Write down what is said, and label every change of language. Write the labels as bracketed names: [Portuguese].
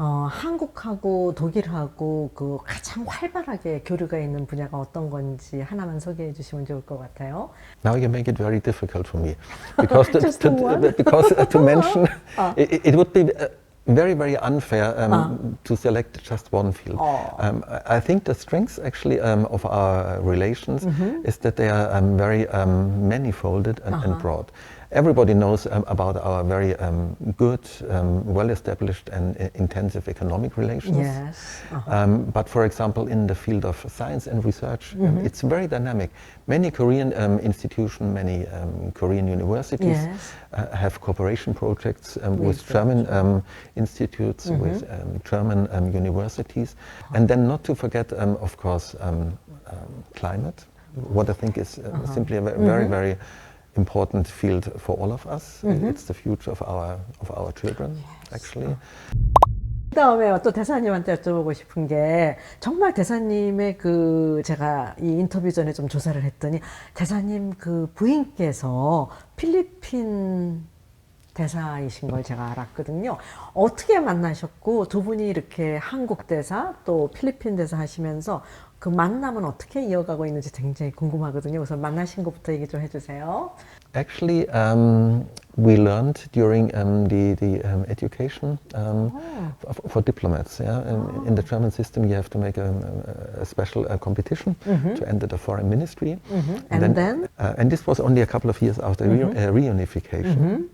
[Korean] 한국하고 독일하고 그 가장 활발하게 교류가 있는 분야가 어떤 건지 하나만 소개해 주시면 좋을 것 같아요. [English] Now you make it very difficult for me, because to mention it would be very, very unfair to select just one field. I think the strengths actually of our relations is that they are very manifolded and broad. Everybody knows about our very good, well-established and intensive economic relations. Yes. But for example, in the field of science and research, it's very dynamic. Many Korean institutions, many Korean universities have cooperation projects with German institutes, with German universities. And then not to forget, of course, climate, what I think is simply a very, very important field for all of us. It's the future of our children, actually. [Korean] 그다음에 또 대사님한테 여쭤보고 싶은 게 정말 대사님의 그 제가 이 인터뷰 전에 좀 조사를 했더니 대사님 그 부인께서 필리핀 대사이신 걸 제가 알았거든요. 어떻게 만나셨고 두 분이 이렇게 한국 대사 또 필리핀 대사 하시면서 그 만남은 어떻게 이어가고 있는지 굉장히 궁금하거든요. 그래서 만나신 것부터 얘기 좀 해주세요. [English] Actually, we learned during the education for diplomats. Yeah? In the German system, you have to make a special competition to enter the foreign ministry. And then? And this was only a couple of years after reunification.